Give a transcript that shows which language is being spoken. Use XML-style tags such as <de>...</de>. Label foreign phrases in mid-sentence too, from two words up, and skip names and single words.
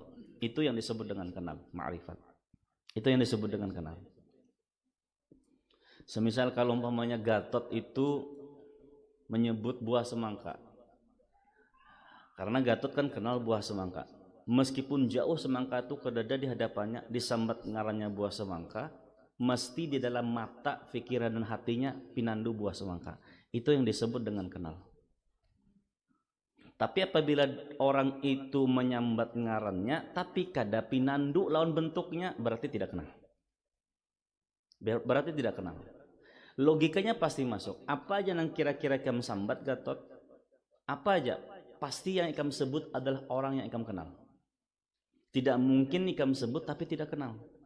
<id>Itu yang disebut dengan kenal, ma'rifat. Itu yang disebut dengan kenal. Semisal kalau umpamanya Gatot itu menyebut buah semangka. Karena Gatot kan kenal buah semangka.</id> <bjn>Meskipun jauh semangka itu ke dada di hadapannya, disambat ngarannya buah semangka, mesti di dalam mata, pikiran dan hatinya pinandu buah semangka. Itu yang disebut dengan kenal. Tapi apabila orang itu menyambat ngarannya, tapi kada pinandu lawan bentuknya, berarti tidak kenal.</bjn> <id>Berarti tidak kenal. Logikanya pasti masuk. Apa aja yang kira-kira kamu sambat Gatot? Apa aja? Pasti yang kamu sebut adalah orang yang kamu kenal. Tidak mungkin kamu sebut tapi tidak kenal.</id>